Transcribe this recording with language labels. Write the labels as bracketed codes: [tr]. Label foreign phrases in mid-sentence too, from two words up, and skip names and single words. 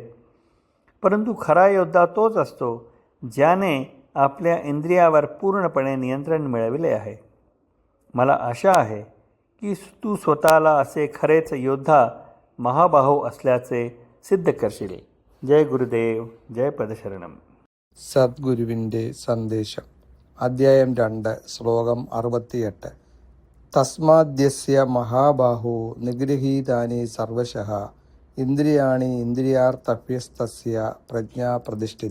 [mr] परंतु खरा योद्धा तोच असतो ज्याने आपल्या इंद्रियावर पूर्णपणे नियंत्रण मिळविले आहे. मला आशा आहे की तू स्वतःला असे खरेच योद्धा महाबाहो असल्याचे सिद्ध करशील. जय गुरुदेव, जय പദശരണം. [ml] സദ്ഗുരുവിൻ്റെ സന്ദേശം. അധ്യായം 2, ശ്ലോകം 68. [sa] തസ്മാദ്യസ്യ മഹാബാഹോ നിഗൃഹീതാനി സർവശഃ ഇന്ദ്രിയാണി ഇന്ദ്രിയാർത്ഥഭ്യസ്തസ്യ പ്രജ്ഞാ പ്രതിഷ്ഠിത.